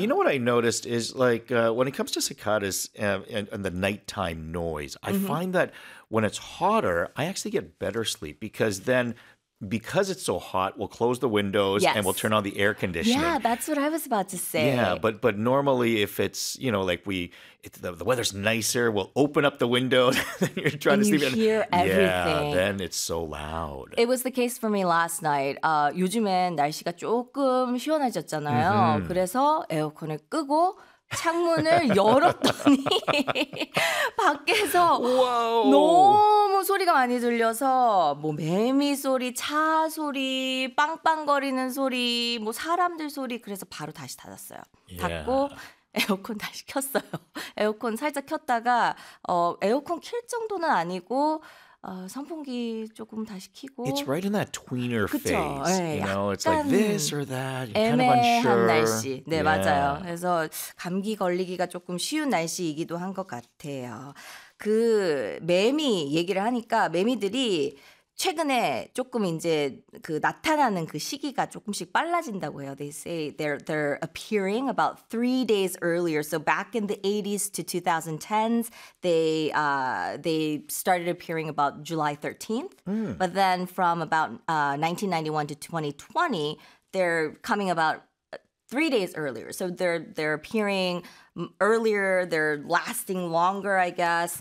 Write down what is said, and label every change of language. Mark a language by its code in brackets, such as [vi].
[en] You know what I noticed is like when it comes to cicadas and the nighttime noise, I find that when it's hotter, I actually get better sleep because it's so hot, we'll close the windows and we'll turn on the air conditioning. Yeah, that's what I was about to say. Yeah, but normally if it's, you know, like the weather's nicer, we'll open up the windows and you're trying and to sleep. And you hear everything. Yeah, then it's so loud. It was the case for me last night. [ko] 요즘엔 날씨가 조금 시원해졌잖아요. Mm-hmm. 그래서 에어컨을 끄고 창문을 열었더니 밖에서 Whoa. 너무 소리가 많이 들려서 뭐 매미 소리, 차 소리, 빵빵거리는 소리, 뭐 사람들 소리 그래서 바로 다시 닫았어요. [en] Yeah. [ko] 닫고 에어컨 다시 켰어요. 에어컨 살짝 켰다가 에어컨 킬 정도는 아니고 선풍기 조금 다시 켜고. [en] It's right in that tweener [ko] 그쵸? [en] phase. [ko] 네, [en] you know, it's like this or that. You're [ko] 애매한 [en] kind of unsure. [ko] 날씨. 네, [en] yeah. [ko] 맞아요. 그래서 감기 걸리기가 조금 쉬운 날씨이기도 한 것 같아요. 그 매미 얘기를 하니까 매미들이 최근에 조금 이제 그 나타나는 그 시기가 조금씩 빨라진다고 해요. [en] They say they're appearing about 3 days earlier. So back in the 80s to 2010s, they started appearing about July 13th. Mm. But then from about 1991 to 2020, they're coming about 3 days earlier. So they're appearing earlier, they're lasting longer, I guess.